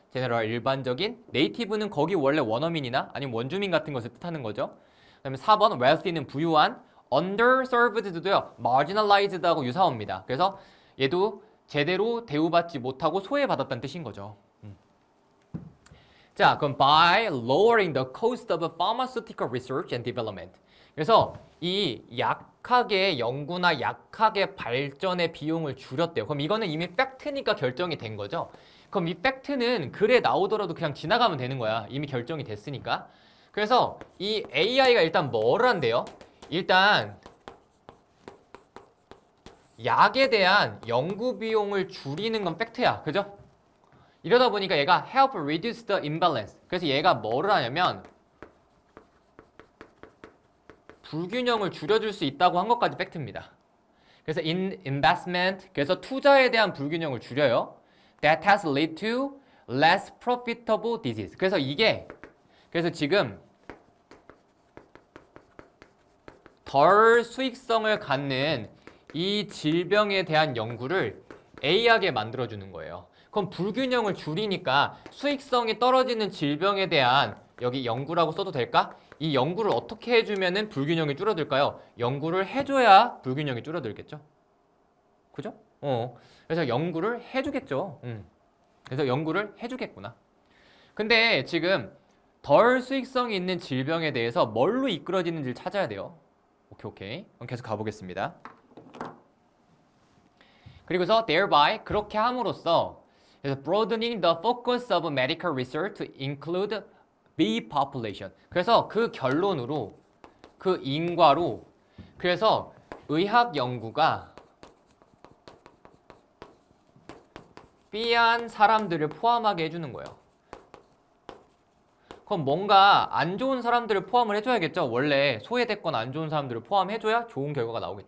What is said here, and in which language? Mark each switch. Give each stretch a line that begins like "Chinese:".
Korean: General 일반적인, Native는 거기 원래 원어민이나 아니면 원주민 같은 것을 뜻하는 거죠. 그 다음에 4번 Wealthy는 부유한, Underserved도요 Marginalized하고 유사합니다. 그래서 얘도 제대로 대우받지 못하고 소외받았다는 뜻인 거죠.
English: 자, 그럼 by lowering the cost of pharmaceutical research and development.
Korean: 그래서 이 약하게 연구나 약하게 발전의 비용을 줄였대요. 그럼 이거는 이미 팩트니까 결정이 된 거죠. 그럼 이 팩트는 글에 나오더라도 그냥 지나가면 되는 거야. 이미 결정이 됐으니까. 그래서 이 AI가 일단 뭘 한대요? 일단 약에 대한 연구 비용을 줄이는 건 팩트야. 그죠? 이러다 보니까 얘가
English: help reduce the imbalance.
Korean: 그래서 얘가 뭐를 하냐면 불균형을 줄여줄 수 있다고 한 것까지 팩트입니다. 그래서
English: in investment,
Korean: 그래서 투자에 대한 불균형을 줄여요.
English: That has led to less profitable disease.
Korean: 그래서 이게 그래서 지금 덜 수익성을 갖는 이 질병에 대한 연구를 A하게 만들어주는 거예요. 그럼 불균형을 줄이니까 수익성이 떨어지는 질병에 대한 여기 연구라고 써도 될까? 이 연구를 어떻게 해주면은 불균형이 줄어들까요? 연구를 해줘야 불균형이 줄어들겠죠? 그죠? 그래서 연구를 해주겠죠. 그래서 연구를 해주겠구나. 근데 지금 덜 수익성이 있는 질병에 대해서 뭘로 이끌어지는지를 찾아야 돼요. 오케이. 그럼 계속 가보겠습니다. 그리고서
English: thereby
Korean: 그렇게 함으로써 그래서
English: broadening the focus of medical research to include the population.
Korean: 그래서 그 결론으로 그 인과로 그래서 의학 연구가 B한 사람들을 포함하게 해주는 거예요. 그럼 뭔가 안 좋은 사람들을 포함을 해줘야겠죠. 원래 소외됐거나 안 좋은 사람들을 포함해줘야 좋은 결과가 나오겠죠.